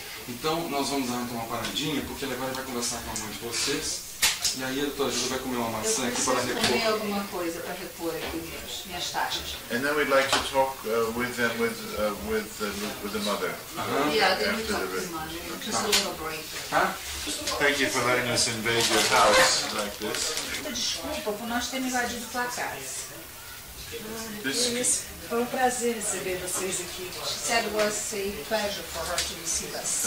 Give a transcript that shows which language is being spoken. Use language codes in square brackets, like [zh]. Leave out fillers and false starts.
[pt] Então, nós vamos dar uma paradinha, porque ele agora vai conversar com a mãe de vocês. E aí a doutora Júlia vai comer uma maçã aqui para repor. Comer alguma coisa para repor aqui minhas taxas. [en] And then we'd like to talk with them with the mother. Yeah, then we talk with the mother. Just a little break. Thank you for letting us invade your house like this. [pt] Desculpa por nós termos invadido tua casa. Foi prazer receber vocês aqui. [en] She said it was a pleasure for her to receive us.